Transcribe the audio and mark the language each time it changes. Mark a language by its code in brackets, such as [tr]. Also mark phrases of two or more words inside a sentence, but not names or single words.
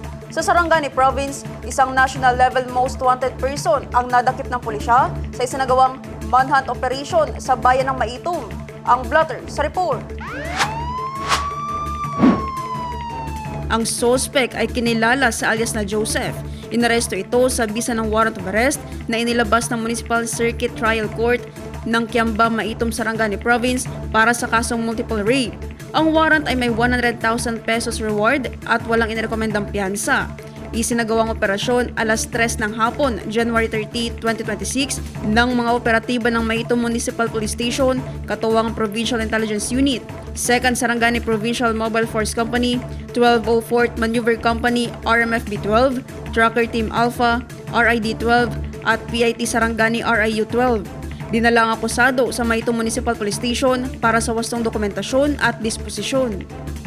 [tl] Sa Sarangani Province, isang national level most wanted person ang nadakip ng pulisya sa isinagawang manhunt operation sa bayan ng Maitum. Ang blotter sa report. Ang suspect ay kinilala sa alias na Joseph. Inaresto ito sa bisa ng [en] warrant of arrest [tl] na inilabas ng Municipal Circuit Trial Court ng Kiamba, Maitum, Sarangani Province para sa kasong [en] multiple rape. [tl] Ang warrant ay may 100,000 pesos reward at walang inirekomendang piyansa. Isinagawang operasyon alas 3 ng hapon, January 30, 2026 ng mga operatiba ng Maitum Municipal Police Station, katuwang Provincial Intelligence Unit, 2nd Sarangani Provincial Mobile Force Company, 1204th Maneuver Company, RMFB 12, Tracker Team Alpha, RID 12 at PIT Sarangani RIU 12. Dinala ang akusado sa Maitum Municipal Police Station para sa wastong dokumentasyon at disposisyon.